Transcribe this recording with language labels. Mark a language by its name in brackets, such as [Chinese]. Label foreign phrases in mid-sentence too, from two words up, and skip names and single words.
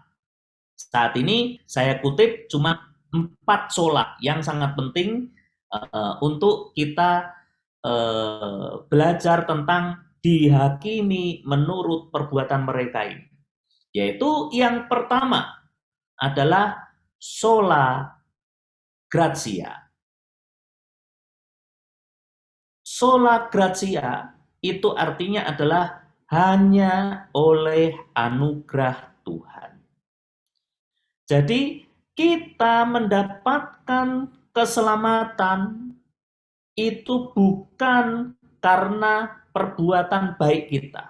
[Indonesian] Saat ini saya kutip cuma 4 sola yang sangat penting untuk kita belajar tentang dihakimi menurut perbuatan mereka ini. Yaitu yang pertama adalah [Latin] sola gratia. Sola gratia [Indonesian] itu artinya adalah hanya oleh anugerah Tuhan. Jadi kita mendapatkan keselamatan itu bukan karena perbuatan baik kita.